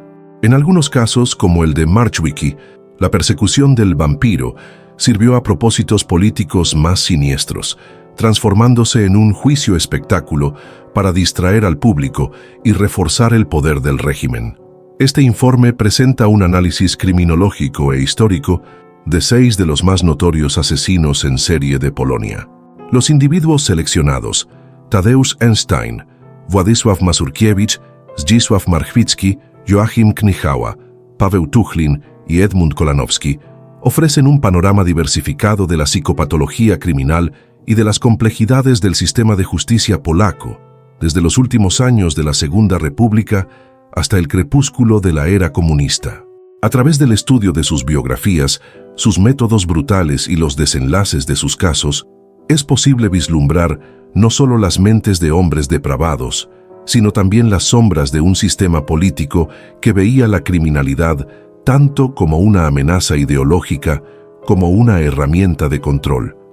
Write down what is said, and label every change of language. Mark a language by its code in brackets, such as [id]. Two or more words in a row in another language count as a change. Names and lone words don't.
[es] En algunos casos, como el de Marchewicki, la persecución del vampiro sirvió a propósitos políticos más siniestros, transformándose en un juicio espectáculo para distraer al público y reforzar el poder del régimen. Este informe presenta un análisis criminológico e histórico de 6 de los más notorios asesinos en serie de Polonia. Los individuos seleccionados, Tadeusz Einstein, Władysław Mazurkiewicz, Zdzisław Marchewicki, Joachim Kniechała, Paweł Tuchlin y Edmund Kolanowski, ofrecen un panorama diversificado de la psicopatología criminal y de las complejidades del sistema de justicia polaco, desde los últimos años de la Segunda República hasta el crepúsculo de la era comunista. A través del estudio de sus biografías, sus métodos brutales y los desenlaces de sus casos, es posible vislumbrar no solo las mentes de hombres depravados, sino también las sombras de un sistema político que veía la criminalidad tanto como una amenaza ideológica como una herramienta de control.